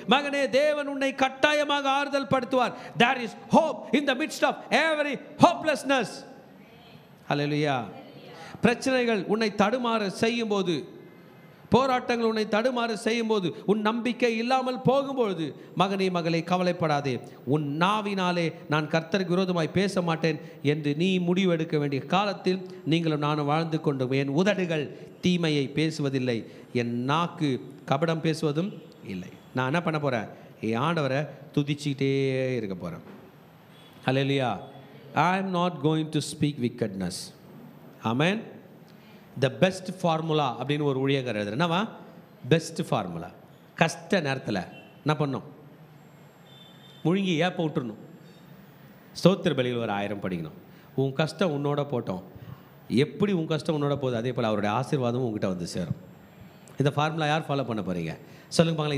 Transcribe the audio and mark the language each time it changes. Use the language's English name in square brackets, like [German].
[Tamil] மகனே, தேவன் உன்னை கட்டாயமாக ஆறுதல் படுத்துவார். [English] There is hope in the midst of every hopelessness. [Tamil] Hallelujah. பிரச்சனைகள் உன்னை தடுமாற செய்யும் போது, போராட்டங்கள் உன்னை தடுமாறு செய்யும்போது, உன் நம்பிக்கை இல்லாமல் போகும்பொழுது, மகனே மகளே கவலைப்படாதே. உன் நாவினாலே நான் கர்த்தருக்கு விரோதமாய் பேச மாட்டேன் என்று நீ முடிவெடுக்க வேண்டிய காலத்தில் நீங்களும் நானும் வாழ்ந்து கொண்டோம். என் உதடுகள் தீமையை பேசுவதில்லை, என் நாக்கு கபடம் பேசுவதும் இல்லை. நான் என்ன பண்ண போகிறேன்? என் ஆண்டவரை துதிச்சுக்கிட்டே இருக்க போகிறேன். ஹல்லேலூயா. [English] I am not going to speak wickedness. Amen. The best formula [Tamil] அப்படின்னு ஒரு ஊழியக்காரர் எழுதுற என்னவா? Best formula. கஷ்ட நேரத்தில் என்ன பண்ணோம்? முழுங்கி ஏப்ப விட்டுருணும். ஸ்தோத்திர பலியில் ஒரு 1000 படிக்கணும். உன் கஷ்டம் உன்னோட போட்டோம். எப்படி உன் கஷ்டம் உன்னோட போகுது, அதே போல் அவருடைய ஆசீர்வாதமும் உங்ககிட்ட வந்து சேரும். இந்த ஃபார்முலா யார் ஃபாலோ பண்ண போகிறீங்க? சொல்லுங்க பாங்களா.